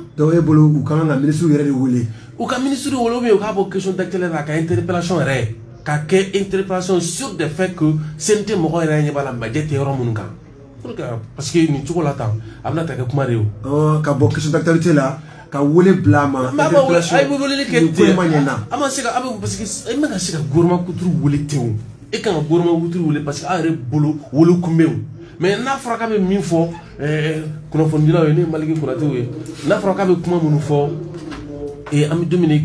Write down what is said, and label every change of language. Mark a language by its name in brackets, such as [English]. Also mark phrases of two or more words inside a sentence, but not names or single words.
[Bambara] donc e bolo u kan ka ministre yɛrɛ de wele u ka ministre wele [French] ou bien [Bambara] u k'a bɔ [French] question d'actualité [Bambara] la ka interpellation yɛrɛ ka kɛ [French] interpellation sur des faits que [Bambara] CNT mɔgɔ yɛrɛ ɲɛ b'a la majɛ tɛ yɔrɔ minnu kan [French] parce que [Bambara] nin cogo la tan a bɛna ta kɛ kuma de ye o. ka bɔ [French] question d'actualité [Bambara] la ka wele bila ma interpellation a bɛ weleli kɛ ten a ma se ka [French] parce que [Bambara] e ma ka se ka gouvernement kuturu wele ten o e kan ka gouvernement kuturu wele [French] parce que [Bambara] a yɛrɛ bolo wele kun bɛ o mais n'a fɔra k'a bɛ min fɔ kunnafonidilaw ye ne ye Maliki Konatew ye n'a fɔra k'a bɛ kuma minnu fɔ an bɛ don min na i ko